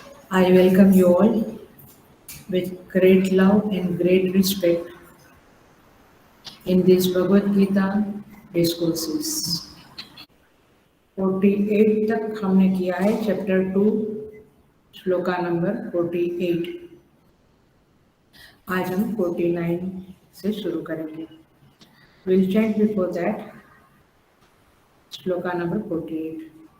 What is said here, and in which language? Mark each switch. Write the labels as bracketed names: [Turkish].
[English] I welcome you all with great love and great respect in this Bhagavad Gita discourses. [Hindi] 48 तक हमने किया है, chapter 2 shloka number 48। आज हम 49 से शुरू करेंगे। [English] We'll chant before that shloka number 48।